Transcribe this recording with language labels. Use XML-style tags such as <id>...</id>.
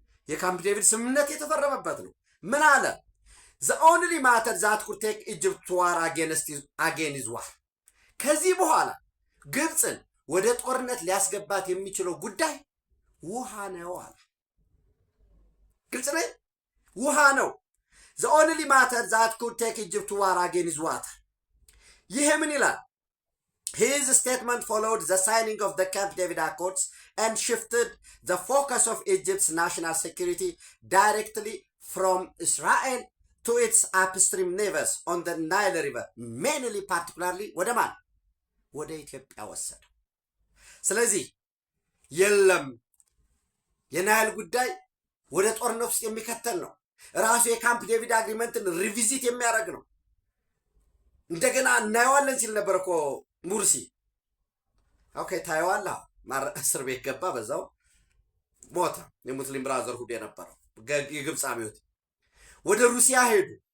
<am>የካምፕ ዴቪድ ስምምነት የተፈረመበት ነው። ምን አለ?</am> <en>the only matter that could take Egypt to war again is war።</en> <am>ከዚህ በኋላ ግብፅን ወደ ጦርነት ሊያስገባት የሚችለው ጉዳይ ውሃ ነው አለ። ግልጽ ነኝ። ውሃ ነው።</am> <en>the only matter that could take Egypt to war again is water።</en> <am>ይሄ ምን ይላል?</am> <en>His statement followed the signing of the Camp David Accords and shifted the focus of Egypt's national security directly from Israel to its upstream neighbors on the Nile River, mainly particularly</en> <am>ወደ ማን? ወደ ኢትዮጵያ ወሰደ። ስለዚህ የለም የናይል ጉዳይ ወደ ጦርነት ውስጥ የሚከተል ነው። ራሱ የካምፕ ዴቪድ አግሪመንትን ሪቪዚት የሚያደርግ ነው። እንደገና እናየዋለን ሲል ነበር እኮ ሙርሲ። ኦኬ ታየዋለህ። እስር ቤት ገባ፣ በዛው ሞተ። የሙስሊም ብራዘር ሁድ የነበረው የግብፅ አብዮት ወደ ሩሲያ ሄዱ።</am>